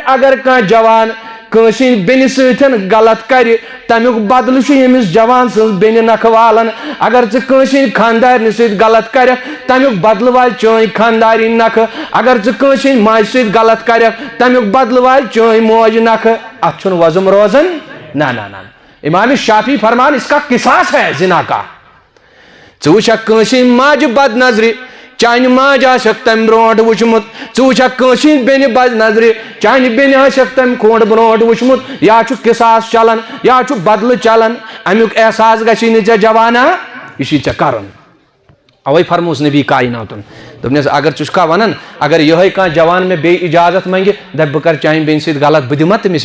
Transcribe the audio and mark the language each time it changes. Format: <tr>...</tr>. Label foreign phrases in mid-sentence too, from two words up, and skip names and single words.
<ks>اگر کانٛہہ جوان کٲنٛسہِ ہِنٛدِ بیٚنہِ سۭتۍ غلط کرِ تمیُک بدلہٕ چھُ ییٚمِس جوان سٕنٛز بیٚنہِ نکھٕ والان اگر ژٕ کٲنٛسہِ ہِنٛدِ خاندارنہِ سۭتۍ غلط کرکھ تمیُک بدلہٕ والہِ چٲنۍ خاندارِنۍ نکھٕ اگر ژٕ کٲنٛسہِ ہِنٛدِ ماجہِ سۭتۍ غلط کرکھ تمیُک بدلہٕ والہِ چٲنۍ موج نکھٕ اتھ چھُنہٕ وۄزُم روزان نہ امام شافی فرمان</ks> <ur>اس کا قصاص ہے زنا کا</ur> <ks>ژٕ وٕچھکھ کٲنٛسہِ ہِنٛدِ ماجہِ بد نظرِ چانہِ ماجہِ آسٮ۪کھ تمہِ برونٛٹھ وٕچھمُت ژٕ وٕچھکھ کٲنٛسہِ ہِنٛدِ بیٚنہِ بد نظرِ چانہِ بیٚنہِ آسٮ۪کھ تمہِ کھۄنٛڈ برونٛٹھ وٕچھمُت یا چھُ قصاص چلان یا چھُ بدلہٕ چلان امیُک احساس گژھی نہٕ ژےٚ جوانا یہِ چھُے ژےٚ کرُن اوے فرموس نبی کائناتن دوٚپنس اگر ژٕ چھُکھا ونان اگر یِہوے کانٛہہ جوان مےٚ بیٚیہِ اجازت منگہِ دپہِ بہٕ کرٕ چانہِ بیٚنہِ سۭتۍ غلط بہٕ دِما تٔمِس</ks>